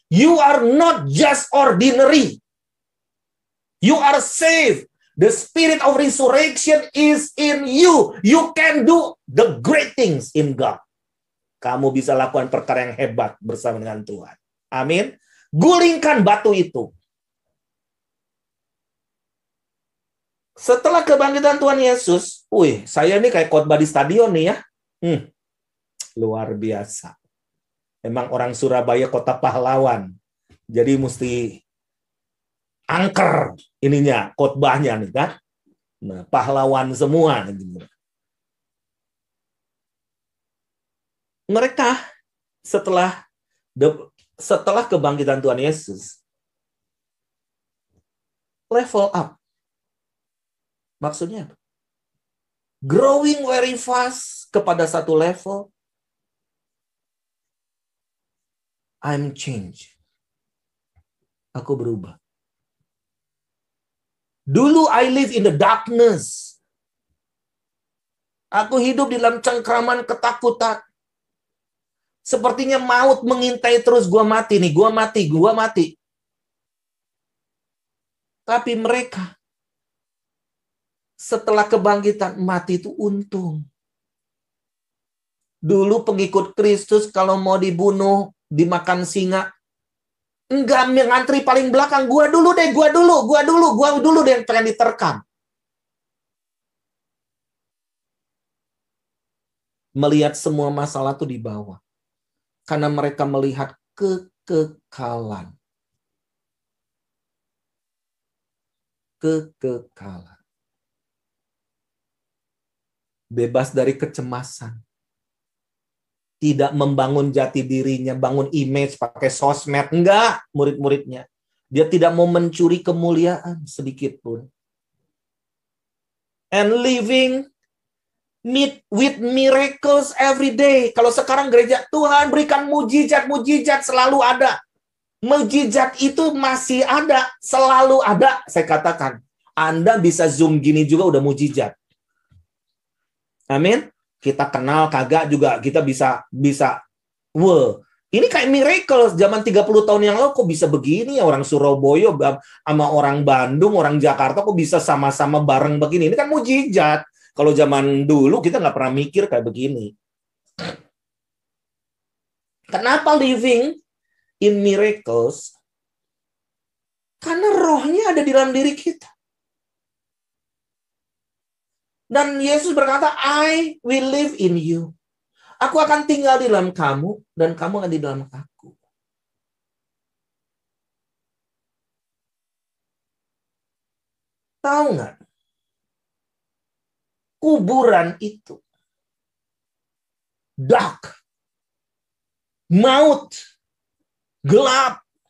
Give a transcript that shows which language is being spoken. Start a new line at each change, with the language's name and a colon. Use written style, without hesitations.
English: You are not just ordinary. You are saved. The spirit of resurrection is in you. You can do the great things in God.
Indonesian: Kamu bisa lakukan perkara yang hebat bersama dengan Tuhan. Amin. Gulingkan batu itu. Setelah kebangkitan Tuhan Yesus, saya ini kayak khotbah di stadion nih ya. Luar biasa. Memang orang Surabaya kota pahlawan. Jadi mesti angker ininya, khotbahnya nih kan. Nah, pahlawan semua. Mereka setelah kebangkitan Tuhan Yesus, level up. Maksudnya apa?
English: Growing very fast
Indonesian: kepada satu
English: level. I'm changed.
Indonesian: Aku berubah. Dulu
English: I live in the darkness.
Indonesian: Aku hidup di dalam cengkraman ketakutan. Sepertinya maut mengintai terus, gua mati nih, gua mati. Tapi mereka setelah kebangkitan mati itu untung. Dulu pengikut Kristus kalau mau dibunuh, dimakan singa, enggak ngantri paling belakang, gua dulu deh yang pengen diterkam. Melihat semua masalah itu di bawah. Karena mereka melihat kekekalan. Kekekalan. Bebas dari kecemasan. Tidak membangun jati dirinya, bangun image pakai sosmed. Enggak, murid-muridnya. Dia tidak mau mencuri kemuliaan sedikit pun.
English: And living with miracles every day.
Indonesian: Kalau sekarang gereja, Tuhan berikan mujizat selalu ada. Mujizat itu masih ada, selalu ada. Saya katakan, Anda bisa Zoom gini juga udah mujizat. Amin. Kita kenal kagak juga kita bisa. Ini kayak miracle zaman 30 tahun yang lalu kok bisa begini ya, orang Surabaya sama orang Bandung, orang Jakarta kok bisa sama-sama bareng begini. Ini kan mujizat. Kalau zaman dulu kita nggak pernah mikir kayak begini. Kenapa living in miracles? Karena rohnya ada di dalam diri kita. Dan Yesus berkata,
English: I will live in you.
Indonesian: Aku akan tinggal di dalam kamu, dan kamu akan di dalam aku. Tahu nggak? Kuburan itu dark, maut, gelap.